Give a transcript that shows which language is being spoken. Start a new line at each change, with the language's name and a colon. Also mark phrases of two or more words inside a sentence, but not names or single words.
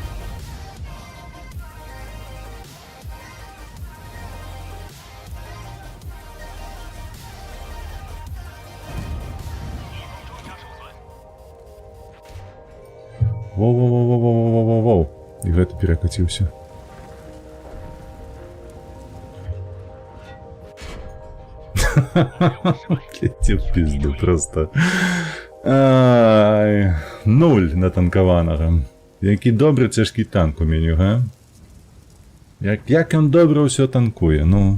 Belarusian: Воу-воу-воу-воу-воу-воу-воу-воу. І гэта перакаціўся. Леці в пізду просто. Ай, 0 натанкаванага. Які добры цяжкі танк у меню, га? Як ён добра ўсё танкуе, ну.